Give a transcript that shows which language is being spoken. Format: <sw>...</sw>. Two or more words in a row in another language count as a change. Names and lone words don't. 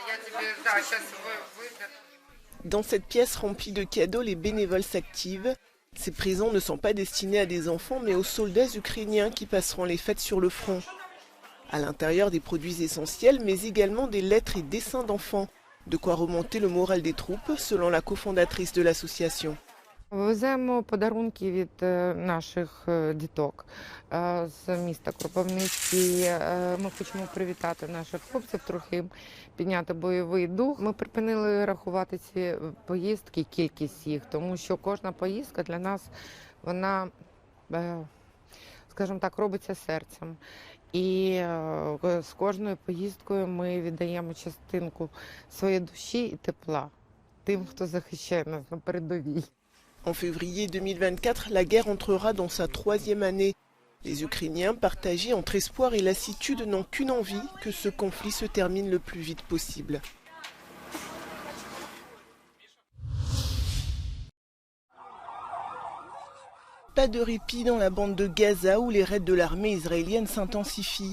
<fr>Dans cette pièce remplie de cadeaux, les bénévoles s'activent. Ces présents ne sont pas destinés à des enfants, mais aux soldats ukrainiens qui passeront les fêtes sur le front. À l'intérieur, des produits essentiels, mais également des lettres et dessins d'enfants. De quoi remonter le moral des troupes, selon la cofondatrice de l'association.</fr> <uk>Веземо подарунки від наших діток з міста Кропивниці. Ми хочемо привітати наших хлопців, трохи їм підняти бойовий дух. Ми припинили рахувати ці поїздки, кількість їх, тому що кожна поїздка для нас, вона, скажімо так, робиться серцем. І з кожною поїздкою ми віддаємо частинку своєї душі і тепла тим, хто захищає нас на передовій.</uk> <fr>En février 2024, la guerre entrera dans sa 3e année. Les Ukrainiens, partagés entre espoir et lassitude, n'ont qu'une envie, que ce conflit se termine le plus vite possible. Pas de répit dans la bande de Gaza où les raids de l'armée israélienne s'intensifient.</fr>